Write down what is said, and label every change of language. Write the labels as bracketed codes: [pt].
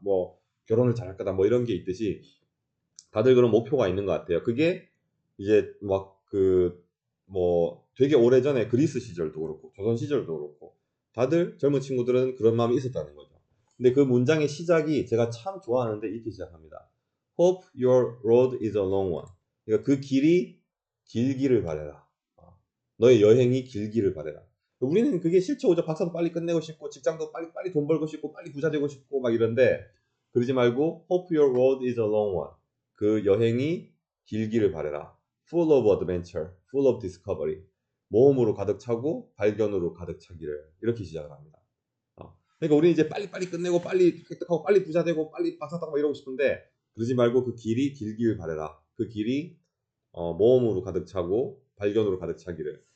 [ko] 뭐 결혼을 잘 할 거다. 뭐 이런 게 있듯이 다들 그런 목표가 있는 것 같아요. 그게 이제 막 뭐 되게 오래전에 그리스 시절도 그렇고 조선 시절도 그렇고 다들 젊은 친구들은 그런 마음이 있었다는 거죠. 근데 그 문장의 시작이 제가 참 좋아하는데 이렇게 시작합니다. [en] Hope your road is a long one. [ko] 그러니까 그 길이 길기를 바래라. 너의 여행이 길기를 바래라. 우리는 그게 싫죠. 그죠? 박사도 빨리 끝내고 싶고 직장도 빨리 돈 벌고 싶고 빨리 부자 되고 싶고 막 이런데 그러지 말고 [en] Hope your road is a long one. [ko] 그 여행이 길기를 바래라. [en] Full of adventure, full of discovery. [ko] 모험으로 가득 차고 발견으로 가득 차기를 이렇게 시작을 합니다. 그러니까 우리는 이제 빨리 끝내고 빨리 획득하고 빨리 부자 되고 빨리 박사 따고 이러고 싶은데 그러지 말고 그 길이 길길 바래라. 그 길이 모험으로 가득 차고 발견으로 가득 차기를.